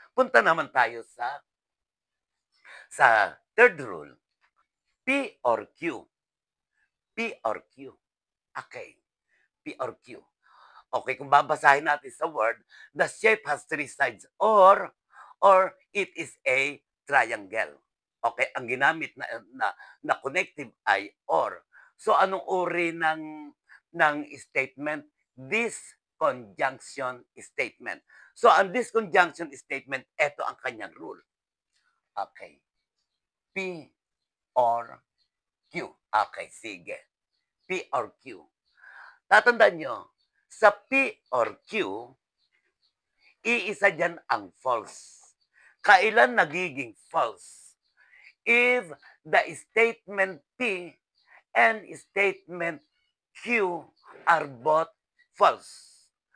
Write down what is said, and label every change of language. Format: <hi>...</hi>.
<tl>Punta naman tayo sa third rule.</tl> <en>P or Q. P or Q. Okay, P or Q.</en> <tl>Okay, kung babasahin natin sa word,</tl> <en>the shape has three sides or it is a triangle.</en> <tl>Okay, ang ginamit na connective ay or. So anong uri ng statement?</tl> <en>This conjunction statement.</en> <tl>So ang this conjunction statement, ito ang kanyang rule. Okay.</tl> <en>P or Q. Okay, sige. P or Q.</en> <tl>Tatandaan nyo, sa P or Q, iisa dyan ang false. Kailan nagiging false?</tl> <en>If the statement P and statement Q are both false.</en>